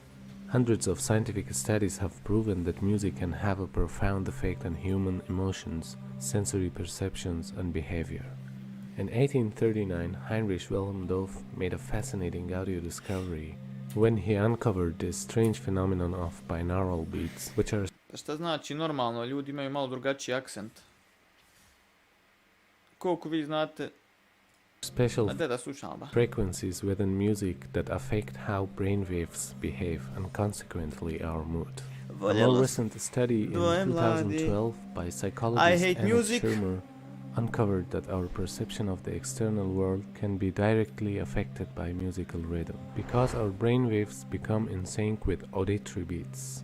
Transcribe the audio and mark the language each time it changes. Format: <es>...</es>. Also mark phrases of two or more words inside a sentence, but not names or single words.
<en>Hundreds of scientific studies have proven that music can have a profound effect on human emotions, sensory perceptions, and behavior. In 1839, Heinrich Wilhelm made a fascinating audio discovery when he uncovered this strange phenomenon of binaural beats, which are...</en> <bs>Šta znači normalno? Ljudi imaju malo drugačiji akcent. koliko vi znate special da slušam, ba.</bs> <en>frequencies within music that affect how brainwaves behave and consequently our mood. A more recent study in 2012 by psychologist Anna Shermer uncovered that our perception of the external world can be directly affected by musical rhythm, because our brainwaves become in sync with auditory beats.</en>